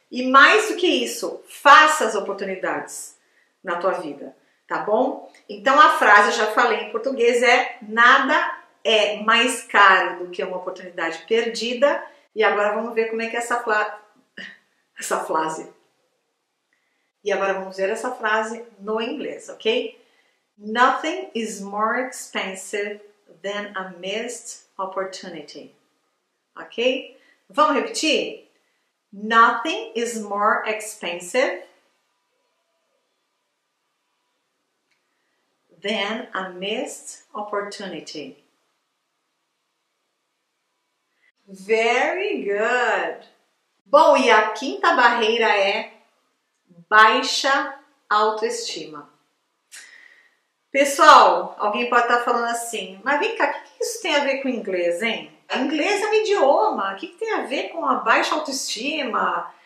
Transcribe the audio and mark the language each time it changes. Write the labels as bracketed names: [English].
[Portuguese] E mais do que isso, faça as oportunidades na tua vida, tá bom? Então, a frase, eu já falei em português, nada é mais caro do que uma oportunidade perdida. E agora vamos ver como é que é essa frase. E agora vamos ver essa frase no inglês, ok? [English] Nothing is more expensive than a missed opportunity. Ok? [Portuguese] Vamos repetir? [English] Nothing is more expensive than a missed opportunity. Very good! [Portuguese] Bom, e a quinta barreira é baixa autoestima. Pessoal, alguém pode estar falando assim, mas vem cá, o que isso tem a ver com inglês, hein? Inglês é um idioma, o que tem a ver com a baixa autoestima?